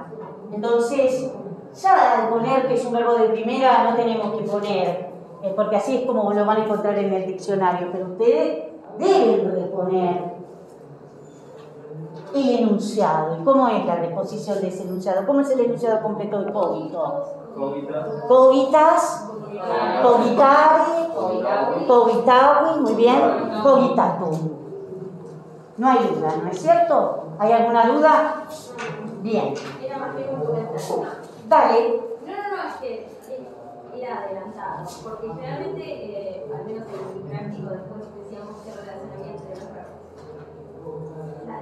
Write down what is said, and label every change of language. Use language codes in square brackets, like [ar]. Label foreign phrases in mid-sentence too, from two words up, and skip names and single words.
[es] Entonces, ya al poner que es un verbo de primera no tenemos que poner, porque así es como lo van a encontrar en el diccionario, pero ustedes deben reponer el enunciado. ¿Y cómo es la reposición de ese enunciado? ¿Cómo es el enunciado completo de cogito? [la] Cogitas, cogitari, cogitavi, [es] muy bien, cogitatum. No hay duda, ¿no es cierto? ¿Hay alguna duda? Bien. Era más bien un comentario. Dale. No, es que era adelantado, porque generalmente, al menos en mi práctico, después decíamos qué relación había entre los verbos.